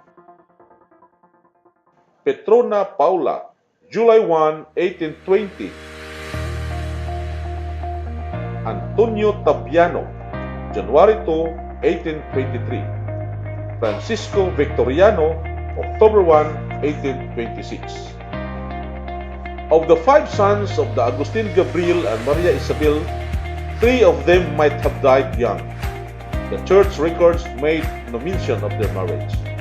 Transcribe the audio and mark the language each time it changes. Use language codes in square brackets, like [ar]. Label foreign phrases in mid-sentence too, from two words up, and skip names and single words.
[en] Petrona Paula, July 1, 1820. Antonio Tapiano, January 2, 1823. Francisco Victoriano, October 1, 1826. Of the 5 sons of the Agustin Gabriel and Maria Isabel, 3 of them might have died young. The church records made no mention of their marriage.